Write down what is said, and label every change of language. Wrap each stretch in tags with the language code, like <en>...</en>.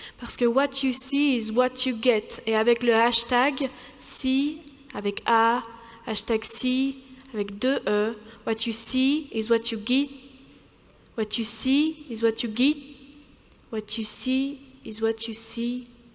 <fr>Parce que</fr> <en>what you see is what you get.</en> <fr>Et avec le hashtag see, avec A, hashtag see, avec 2 E,</fr> <en>what you see is what you get. What you see is what you get. What you see is what you see.</en>